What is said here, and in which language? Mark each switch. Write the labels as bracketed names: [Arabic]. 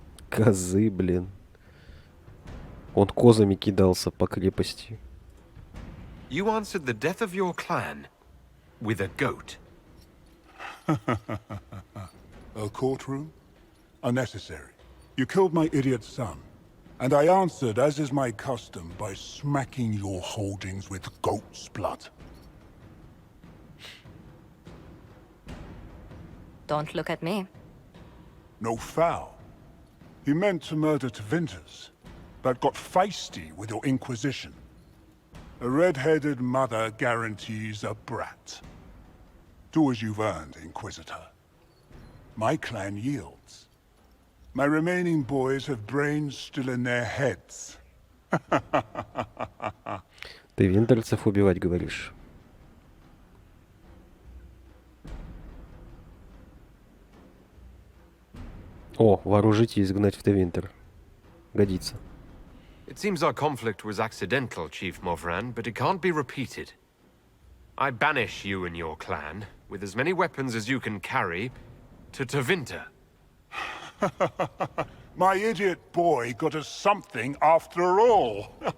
[Russian] Козы, блин. Он козами кидался по крепости. [English] You answered the death of your clan with a goat. A courtroom? Unnecessary. You killed my idiot son, and I answered, as is my custom, by smacking your holdings with goat's blood. Don't look at me. No foul. He meant to murder Tevinters, but got feisty with your Inquisition. A red-headed mother guarantees a brat. Do as you've earned, Inquisitor. My clan yields. My remaining boys have brains still in their heads. [Russian] Ты винтерцев убивать говоришь? О, вооружить и изгнать в Тевинтер. Годится. [English] It seems our conflict was accidental, Chief Movran, but it can't be repeated. I banish you and your clan, with as many weapons as you can carry, to Tevinter. My idiot boy got us something after all.